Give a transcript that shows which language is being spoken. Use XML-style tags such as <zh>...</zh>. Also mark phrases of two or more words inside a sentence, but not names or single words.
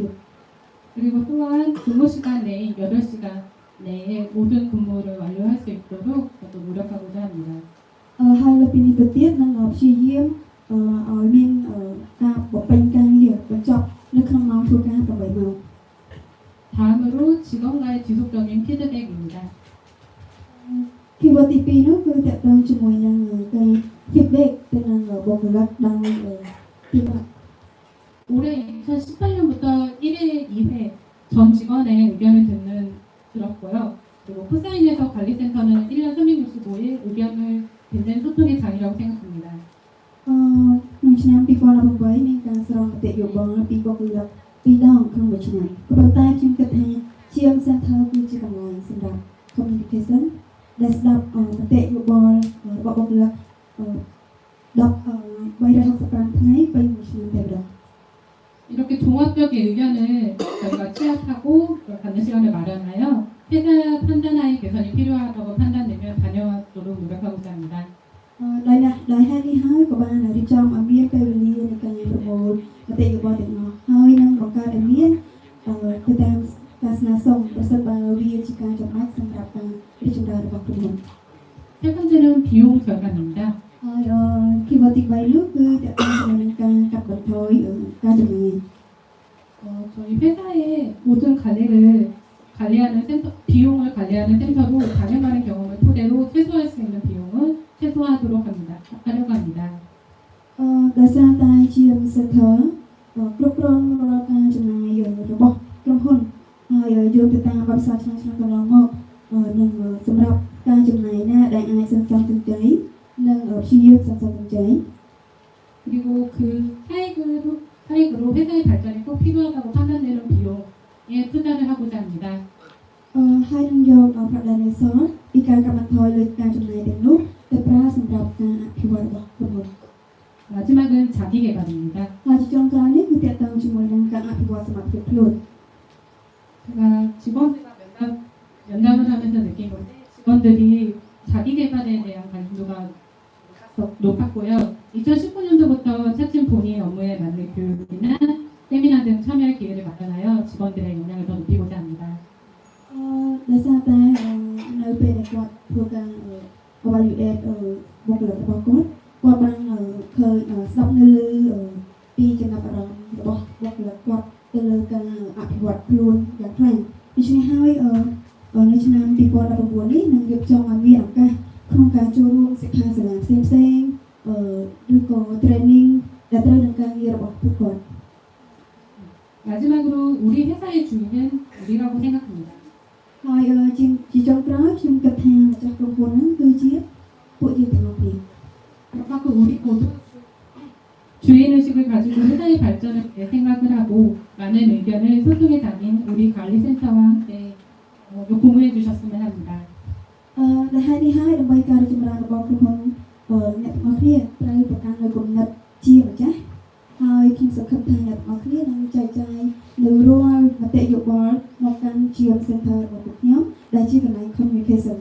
<ko>그리고 또한 근무 시간 내인 8시간 내에 모든 근무를 완료할 수 있도록 또 노력하고자 합니다.</ko> <km>ហើយលើពីនេះទៅទៀតនឹងព្យាយាមឲ្យមានការបំពេញការងារបញ្ចប់នៅក្នុងម៉ោងធ្វើការ 8 ម៉ោង</km> <ko>다음으로 직원과의 지속적인 피드백입니다.</ko> <km>keyword ទី2នោះគឺតកតងជាមួយនឹងការ feedback ទៅនឹងបុគ្គលិកដោយទី1</km> <ko>올해 2018년부터 1회, 2회 전 직원의 의견을 들었고요. 그리고 코사인에서 관리센터는 1년 365일 의견을 듣는 소통의 장이라고 생각합니다.</ko> <km>ក្នុងឆ្នាំ 2018 មានការស្រង់មតិយោបល់ពីបុគ្គលិក2 ដងក្នុងមួយឆ្នាំក៏ប៉ុន្តែខ្ញុំគិតថា GM Center គឺជាកន្លែងសម្រាប់ communication ដែលស្ដាប់មតិយោបល់របស់បុគ្គលិក 365 ថ្ងៃពេញមួយឆ្នាំតែម្ដង</km> <ko>이렇게 종합적인 의견을 저희가 취합하고 갖는 시간을 마련하여 회사 판단하에 개선이 필요하다고 판단되면 반영하도록 노력하고자 합니다.</ko> <km>ដោយហេតុនេះហើយក៏បានរៀបចំឲ្យមានពេលវេលាในការប្រមូលមតិយោបល់ទាំងអស់ហើយនឹងបង្កើតឲ្យមានទៅតាមការស្នើសុំប្រសិនបើវាជាការចំណាយសម្រាប់ការរីកចម្រើនរបស់ក្រុមហ៊ុន</km> <ko>세 번째는 비용 절감입니다.</ko> <km>ហើយkeywordទី3នោះគឺតើតើនឹងការកាត់បន្ថយការចំណាយ</km> <ko>저희 회사의 모든 관리하는 센터, 비용을 관리하는 센터로 다양한 경험을 토대로 최소화할 수 있는 비용은 최소화하도록 하려고 합니다.</ko> <km>ដោយសារតែជាសិទ្ធិគ្រប់គ្រងរាល់ការចំណាយរបស់ក្រុមហ៊ុនហើយយោងទៅតាមបទពិសោធន៍ឆ្នាំកន្លងមកនឹងសម្រាប់ការចំណាយណាដែលអាចសន្សំសំចៃនិងព្យាយាមសន្សំសំចៃ</km> <ko>그리고 그 차익으로 회사의 발전에 꼭 필요하다고 판단되는 비용에 투자를 하고자 합니다.</ko> <km>ហើយនឹងយកប្រដាននៃសលពីការកាត់បន្ថយលើការចំណាយទាំងនោះទៅប្រើសម្រាប់ការអភិវឌ្ឍរបស់ក្រុមហ៊ុន</km> <ko>마지막은 자기 개발입니다.</ko> <km>ហើយជាចុងក្រោយនេះគឺទាក់ទងជាមួយនឹងការអភិវឌ្ឍសមត្ថភាពខ្លួន</km> <ko>제가 직원들과 면담을 하면서 느낀 건데 직원들이 자기 개발에 대한 관심도가 높았고요. 2019년도부터 차츰 본인 업무에 맞는 교육이나 세미나 등 참여할 기회를 마련하여 직원들의 역량을 더 높이고자 합니다.</ko> <km>ដោយសារតែនៅពេលដែលគាត់ធ្វើការ evaluate បុគ្គលិករបស់គាត់បានឃើញស្ដាប់នៅលើពីចំណាប់អារម្មណ៍របស់បុគ្គលិកគាត់ទៅលើការអភិវឌ្ឍខ្លួនយ៉ាងខ្លាំងដូច្នេះហើយនៅឆ្នាំ2019នេះនឹងរៀបចំឲ្យមានឱកាសក្នុងការចូលរួមសិក្ខាសាលាផ្សេងៗឬក៏ training ដែលត្រូវនឹងការងាររបស់ពួកគាត់</km> <ko>마지막으로 우리 회사의 주인은 우리라고 생각합니다.</ko> <km>ហើយជាចុងក្រោយខ្ញុំគិតថាម្ចាស់ក្រុមហ៊ុនហ្នឹងគឺជាពួកយើងទាំងអស់គ្នា</km> <ko>그만큼 우리 모두 주인의식을 가지고 회사의 발전을 위해 생각을 하고 많은 의견을 소통해 담긴 우리 관리센터와 함께 공유해 주셨으면 합니다.</ko> <km>ដែលហេតុនេះហើយដើម្បីការរីកចម្រើនរបស់ក្រុមហ៊ុនអ្នកទាំងអស់គ្នាត្រូវប្រកាន់នូវគំនិតជាម្ចាស់ហើយខ្ញុំសង្ឃឹមថាអ្នកទាំងអស់គ្នានឹងចែកចាយនៅរាល់មតិយោបល់មកកាន់ GM Center របស់ពួកខ្ញុំដែលជាកន្លែង communication</km>